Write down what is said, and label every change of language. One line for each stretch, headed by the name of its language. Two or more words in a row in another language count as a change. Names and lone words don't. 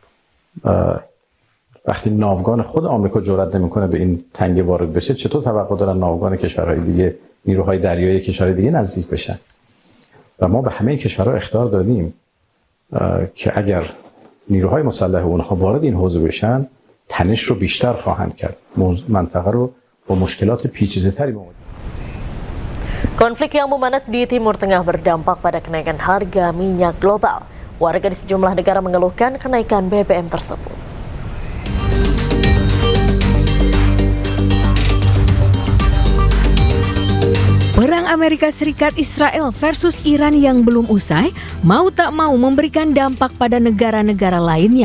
Persian: وقتی ناوگان خود آمریکا جرئت نمیکنه به این تنگه وارد بشه، چطور توقع دارن ناوگان کشورهای دیگه نیروهای دریایی کشور دیگه نزدیک بشن و ما به همه کشورها اخطار دادیم که اگر نیروهای مسلح اونها وارد این حوزه بشن تنش رو بیشتر خواهند کرد، منطقه رو با مشکلات پیچیده‌تری مواجه.
Indonesian: Konflik yang memanas di Timur Tengah berdampak pada kenaikan harga minyak global. Warga di sejumlah negara mengeluhkan kenaikan BBM tersebut. Perang Amerika Serikat Israel versus Iran yang belum usai, mau tak mau memberikan dampak pada negara-negara lainnya.